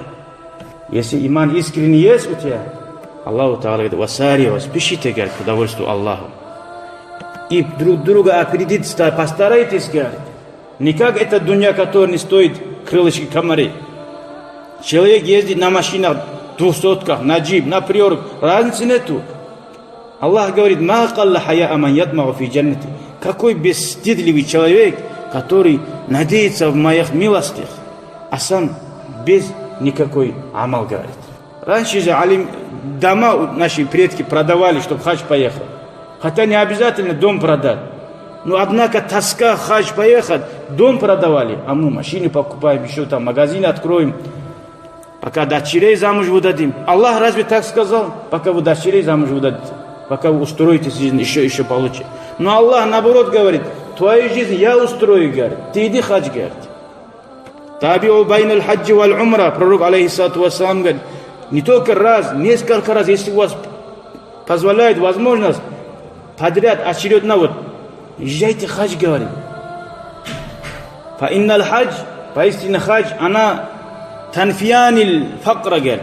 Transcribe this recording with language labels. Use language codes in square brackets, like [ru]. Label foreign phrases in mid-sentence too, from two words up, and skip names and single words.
[ru] Если иман искренний есть у тебя, Аллаху Та'ала говорит, васари, спешите, говорит, к удовольствию Аллаху. И друг друга опередить, постарайтесь, говорит. Не как эта дунья, которая не стоит крылышки комары. Человек ездит на машинах, 200-ках, на джип, на приорок, разницы нету. Аллах говорит, [ar] ما أقل حياء ممن يطمع في جنتي. [ru] какой бесстыдливый человек, который надеется в моих милостях, а сам без никакой амал, говорит. Раньше же дома наши предки продавали, чтобы хадж поехал. Хотя не обязательно дом продать. Но однако тоска хадж поехать, дом продавали. А мы машины покупаем, еще там магазин откроем. Пока дочерей замуж выдадим. Аллах разве так сказал? Пока вы дочерей замуж выдадите. Пока вы устроите жизнь еще получше. Но Аллах наоборот говорит, твою жизнь я устрою, говорит. Ты иди хадж, говорит. [ar] تابعوا بين الحج والعمرة. [ru] Пророк [ar] عليه الصلاة والسلام [ru] говорит, не только раз, несколько раз, если у вас позволяет возможность, подряд, очередно, вот, езжайте хадж, говорит. [ar] فإن الحج, [ru] поистине хадж, она [ar] تنفيان الفقر, [ru] говорит.